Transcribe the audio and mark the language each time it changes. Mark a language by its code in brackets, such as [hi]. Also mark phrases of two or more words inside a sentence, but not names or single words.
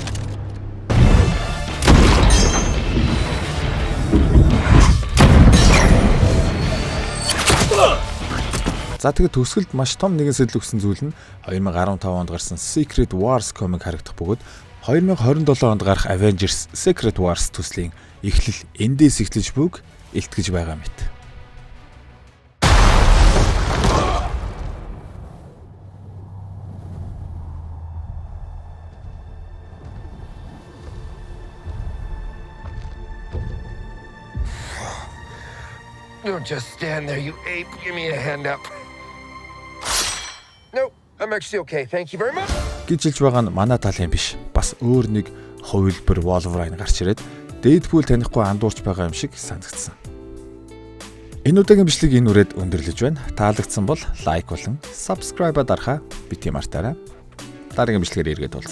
[mn] За тэгээд төгсгөлд маш том нэгэн сэтэл өгсөн зүйл нь 2015 онд гарсан Secret Wars комик харагдах бөгөөд 2027 онд гарах Avengers Secret Wars төслийн эхлэл эндээс эхлэж бүг илтгэж байгаа мэт. [en] Don't just stand there, you ape. Give me a hand up. Nope, I'm actually okay. Thank you very much. [mn] Гэж хэлж байгаа нь манай талын биш. Бас өөр нэг хувилбар Wolverine гарч ирээд Дэдпул танихгүй андуурч байгаа юм шиг санагдсан. Энэ удаагийн бичлэг энэ үрээд өндөрлөж байна. Таалагдсан бол лайк болон subscribe дарахаа бити мартаарай. Дараагийн бичлэгээр иргэд уулзцгаая.